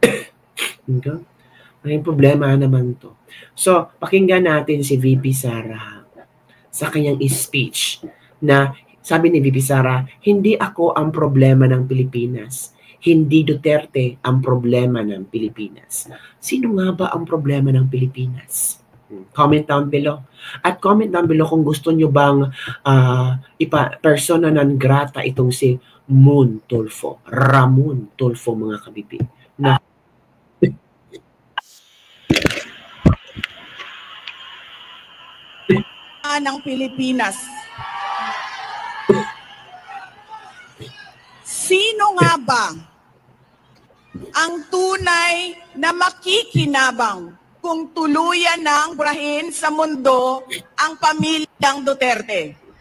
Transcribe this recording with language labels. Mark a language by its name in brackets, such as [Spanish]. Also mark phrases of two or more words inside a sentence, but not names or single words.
[Filipino] Malaking problema na naman to. So, pakinggan natin si VP Sara sa kanyang speech na sabi ni VP Sara, hindi ako ang problema ng Pilipinas. Hindi Duterte ang problema ng Pilipinas. Sino nga ba ang problema ng Pilipinas? [English] Comment down below. [Filipino] At [English] comment down below [Filipino] kung gusto nyo bang [Latin] persona non grata [Filipino] itong si Mon Tulfo. Ramon Tulfo mga kabibig. Na ng Pilipinas. Sino nga ba ang tunay na makikinabang kung tuluyan ng burahin sa mundo ang pamilyang Duterte?